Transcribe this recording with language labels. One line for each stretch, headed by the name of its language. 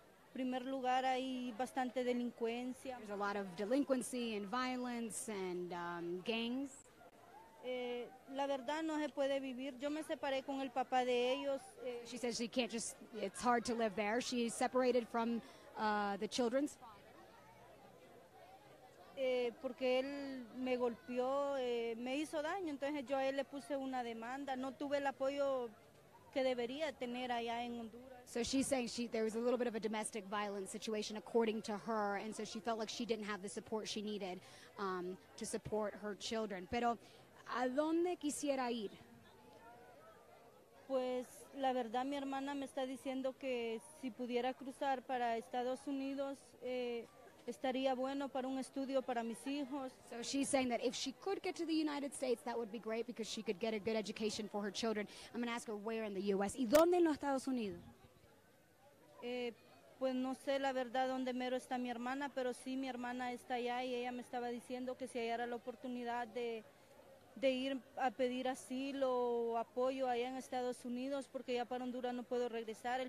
Spanish: En primer lugar hay bastante delincuencia.
English: There's a lot of delinquency and violence and gangs.
Spanish: La verdad no se puede vivir. Yo me separé con el papá de ellos.
English: She says she can't just, it's hard to live there. She's separated from the children's father.
Spanish: Porque él me golpeó, me hizo daño, entonces yo a él le puse una demanda. No tuve el apoyo que debería tener allá en Honduras.
English: So she's saying there was a little bit of a domestic violence situation according to her, and so she felt like she didn't have the support she needed to support her children.
Spanish: Pero, ¿a dónde quisiera ir? Pues la verdad mi hermana me está diciendo que si pudiera cruzar para Estados Unidos estaría bueno para un estudio para mis hijos.
English: So she's saying that if she could get to the United States, that would be great because she could get a good education for her children. I'm going to ask her where in the U.S.
Spanish: ¿Y dónde en los Estados Unidos? Pues no sé la verdad dónde mero está mi hermana, pero sí mi hermana está allá y ella me estaba diciendo que si hallara la oportunidad de ir a pedir asilo o apoyo allá en Estados Unidos, porque ya para Honduras no puedo regresar.